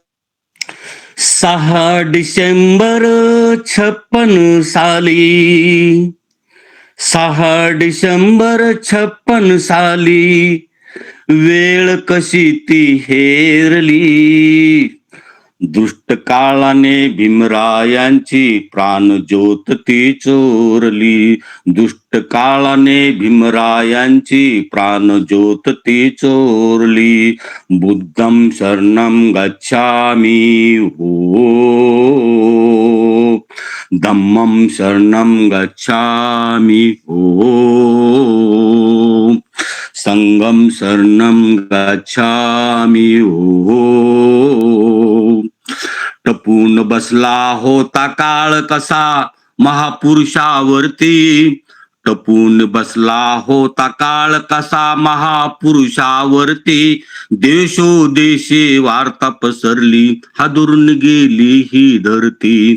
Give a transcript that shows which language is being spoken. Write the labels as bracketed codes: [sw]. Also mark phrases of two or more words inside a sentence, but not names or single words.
[mr] 6 डिसेंबर 56 साली, 6 डिसेंबर 56 साली वेळ कशी ती हेरली. दुष्ट काळाने भीमरायांची प्राणज्योत ती चोरली. दुष्ट काळाने भीमरायांची प्राणज्योत ती चोरली. [pi] बुद्धं शरणं गच्छामि हो, धम्मं शरणं गच्छामि हो, संघं शरणं गच्छामि हो. [mr] टपून बसला होता काळ कसा महापुरुषावरती. टपून बसला होता काळ कसा महापुरुषावरती. देशोदेशे वार्ता पसरली, हादरून गेली ही धरती.